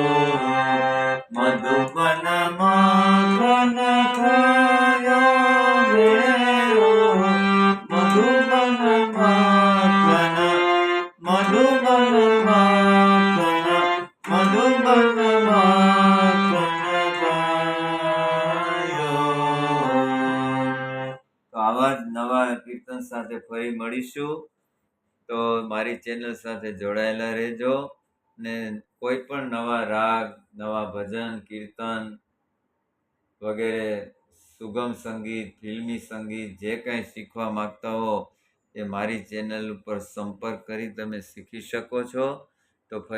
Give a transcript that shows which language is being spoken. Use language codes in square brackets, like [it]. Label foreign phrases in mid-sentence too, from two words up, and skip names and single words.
[hi] मधुबन माखन खायो मेरो, मधुबन माखन, मधुबन माखन, मधुबन माखन खायो. [gu] તો આવા જ નવા કીર્તન સાથે ફરી મળીશું. તો મારી ચેનલ સાથે જોડાયેલા રહેજો ને કોઈ પણ નવા રાગ, નવા ભજન, કીર્તન વગેરે, સુગમ સંગીત, ફિલ્મી સંગીત જે કંઈ શીખવા માંગતા હો એ મારી ચેનલ ઉપર સંપર્ક કરી તમે શીખી શકો છો.